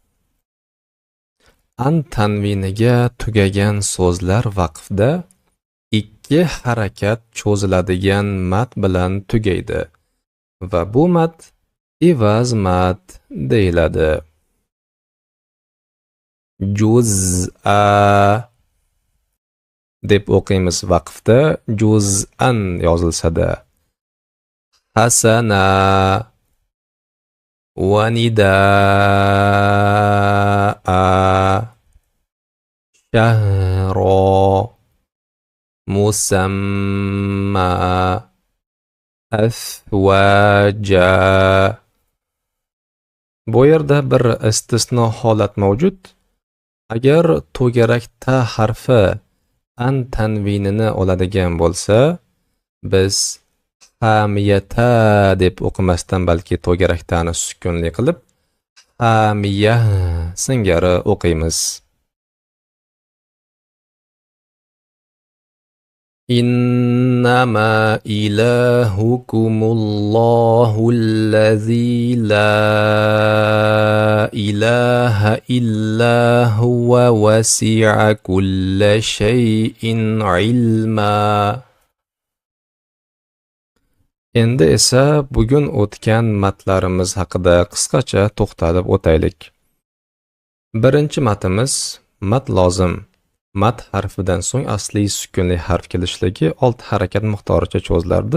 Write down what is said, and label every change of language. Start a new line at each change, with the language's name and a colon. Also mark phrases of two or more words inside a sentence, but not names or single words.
Uzbek: An tanviniga tugagan so'zlar vaqfda 2 harakat cho'ziladigan mat bilan tugaydi va bu mat evaz mat deyiladi. Juz'a deb o'qiymiz vaqfda, juz'an yozilsa-da.
Arabic: حسنة ونداء شهرا مسمى أفواجا.
Uzbek: Bu yerda bir istisno holat mavjud. Agar to'garak ta harfi an tanvinini oladigan bo'lsa, biz hamiyata deb o'qimasdan balki to'garaktani sukunli qilib hamiya singari o'qiymiz.
Arabic: إنما إلهكم الله الذي لا إله إلا هو وسع كل شيء علما.
Uzbek: Endi esa bugun o'tgan matlarimiz haqida qisqacha to'xtalib o'taylik. Birinchi matimiz mat lozim. Mat harfidan so'ng asli sukunli harf kelishligi 6 harakat miqdoricha cho'zilardi.